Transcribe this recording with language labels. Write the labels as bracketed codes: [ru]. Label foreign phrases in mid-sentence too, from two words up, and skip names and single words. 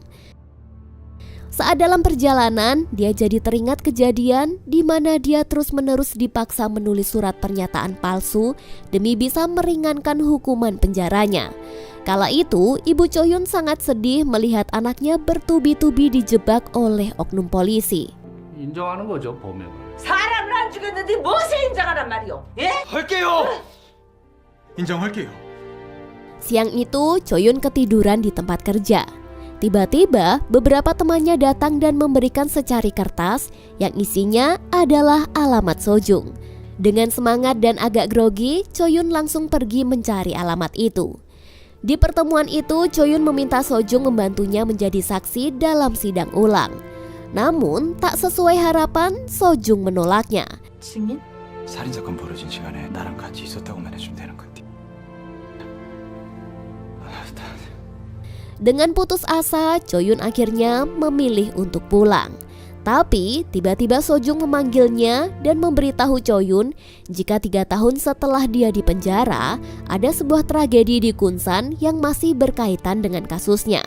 [id] Saat dalam perjalanan, dia jadi teringat kejadian di mana dia terus-menerus dipaksa menulis surat pernyataan palsu demi bisa meringankan hukuman penjaranya. Kala itu, Ibu Cho-yun sangat sedih melihat anaknya bertubi-tubi dijebak oleh oknum polisi. [ko] 인정하는 거죠, 범행을. 사람을 안 죽였는데 무엇을 인정하란 말이오? 예? 할게요. 인정할게요. [id] Siang itu, Cho-yun ketiduran di tempat kerja. Tiba-tiba, beberapa temannya datang dan memberikan secari kertas yang isinya adalah alamat Sojung. Dengan semangat dan agak grogi, Cho-yun langsung pergi mencari alamat itu. Di pertemuan itu, Cho-yun meminta Sojung membantunya menjadi saksi dalam sidang ulang. Namun, tak sesuai harapan, Sojung menolaknya. [ko] 증인? 살인사건 벌어진 시간에 나랑 같이 있었다고만 해주면 되는 건데. [id] Dengan putus asa, Cho-yun akhirnya memilih untuk pulang. Tapi tiba-tiba Sojung memanggilnya dan memberitahu Cho-yun jika 3 tahun setelah dia dipenjara, ada sebuah tragedi di Kunsan yang masih berkaitan dengan kasusnya.